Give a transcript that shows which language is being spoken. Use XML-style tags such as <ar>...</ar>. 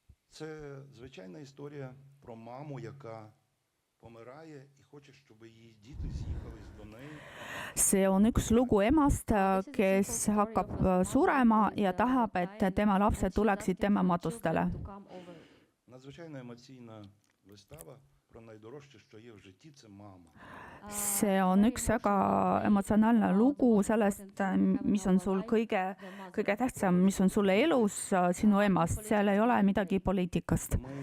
<uk>Це звичайна історія про маму, яка помирає і хоче, щоб її діти з'їхались до неї.</uk> <et>See on üks lugu emast, kes hakkab surema ja tahab, et tema lapsed tuleksid tema matustele.</et> <uk>Надзвичайно емоційна вистава про найдорожче, що є в житті, це мама.</uk> <et>See on üks väga emotsionaalne lugu sellest, mis on sul kõige tähtsam, mis on sulle elus sinu emast. Seal ei ole midagi poliitikast.</et>